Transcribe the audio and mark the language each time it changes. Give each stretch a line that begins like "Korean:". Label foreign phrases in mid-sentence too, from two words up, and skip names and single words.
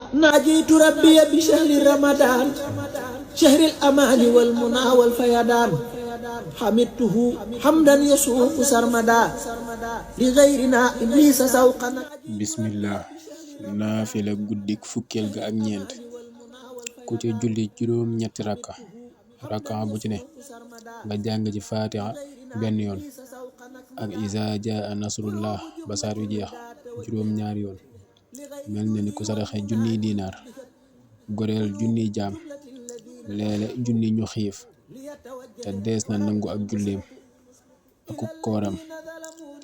Arabic: ناجيت ربي بشهر رمضان شهر الأمان والمنى والفيضان حمدته حمدا يسوق سرمدا لغيرنا إبليس سوقا
Wolof: bismillah naafila guddik fukkeel ga ak ñeent ku ci julli juróom ñetti rakka bu ci ne nga jàng ci faatiha benn yoon ak
Arabic: إذا جاء نصر الله
Wolof: ba saar wi jeex juróom ñaari yoon mel na ni ku saraxe junniy dinaar goreel junniy jaam leele junni ñu xiif te dees na nangu ak julleem aku kooram te